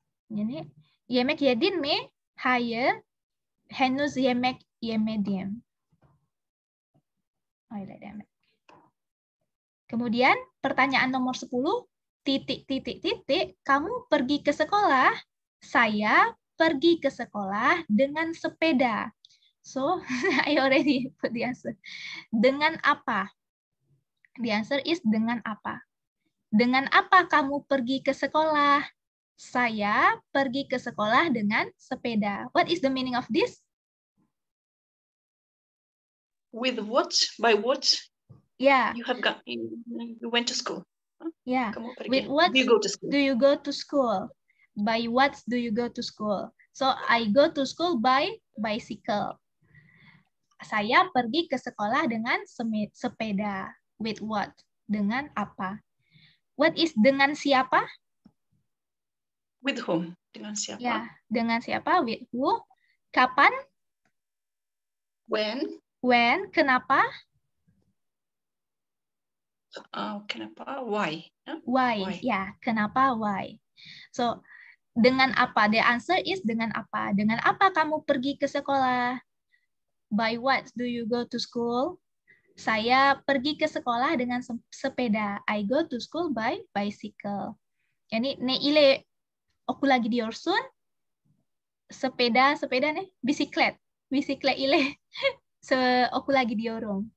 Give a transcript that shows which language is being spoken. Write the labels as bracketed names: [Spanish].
[Turkish] Yani yemek yedin mi? Hayır. Henüz yemek yemedim. Öyle demek. [Indonesian] Kemudian pertanyaan nomor 10, titik, kamu pergi ke sekolah? Saya pergi ke sekolah dengan sepeda. [English] So, I already put the answer. [Indonesian] Dengan apa? [English] The answer is [Indonesian] dengan apa? Dengan apa kamu pergi ke sekolah? Saya pergi ke sekolah dengan sepeda. [English] What is the meaning of this? With what? By what? Yeah. You went to school. Huh? Yeah. [Indonesian] Kamu pergi. [English] With what do you go to school? Do you go to school? By what do you go to school? So I go to school by bicycle. [Indonesian] Saya pergi ke sekolah dengan sepeda. [English] With what? [Indonesian] Dengan apa? [English] What is [Indonesian] dengan siapa? [English] With whom? [Indonesian] Dengan siapa? Ya, dengan siapa? [English] With who? [Indonesian] Kapan? [English] When? When? [Indonesian] Kenapa? Kenapa? [English] Why? Huh? Why? [Indonesian] Ya, kenapa? [English] Why? So, [Indonesian] dengan apa? The answer is dengan apa? Dengan apa kamu pergi ke sekolah? [English] By what do you go to school? [Indonesian] Saya pergi ke sekolah dengan sepeda. [English] I go to school by bicycle. [Turkish] Yani ne ile okula gidiyorsun? Sepeda ne? Bisiklet ile okula gidiyorum.